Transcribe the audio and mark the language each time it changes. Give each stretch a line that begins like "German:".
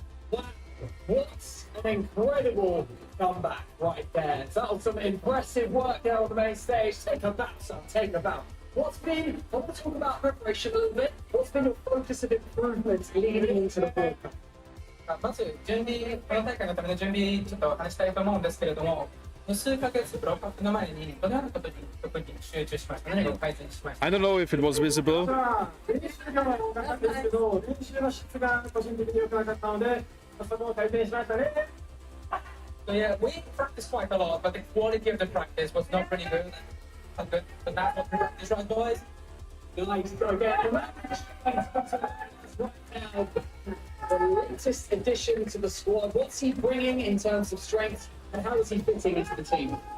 English: What an incredible comeback right there. That was some impressive work there on the main stage. Take a bow, son. Take a bow. I want to talk about preparation a little bit. What's been your focus of improvement leading into the Brawl Cup?
Japanese: まず準備、この大会のための準備ちょっと話したいと思うんですけれども、数ヶ月ブローカップの前にこのようなことに特に集中しました。何を改善しました。
English: I don't know if it was visible.
Japanese: 練習が多かったんですけど、練習の質が個人的に良くなかったので、そこを改善しましたね。
English: So yeah, we practiced quite a lot, but the quality of the practice was not really good. But that's what we practice, right, boys? Nice. Okay, now, the latest addition to the squad. What's he bringing in terms of strength, and how is he fitting into the team?